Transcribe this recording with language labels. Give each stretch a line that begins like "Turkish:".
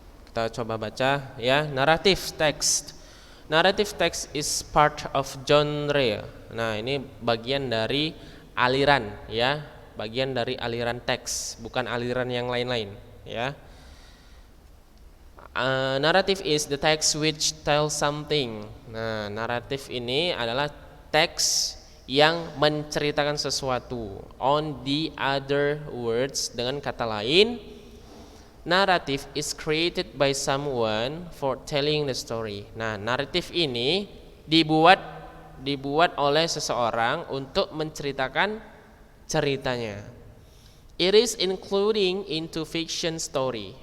Indonesian: Kita coba baca ya. Naratif teks. Naratif teks
English: is part of genre.
Indonesian: Nah, ini bagian dari aliran ya. Bagian dari aliran teks, bukan aliran yang lain-lain ya.
English: Narrative is the text which tells something.
Indonesian: Nah, naratif ini adalah teks yang menceritakan sesuatu.
English: On the other words,
Indonesian: dengan kata lain,
English: narrative is created by someone for telling the story.
Indonesian: Nah, naratif ini dibuat oleh seseorang untuk menceritakan ceritanya.
English: It is including into fiction story.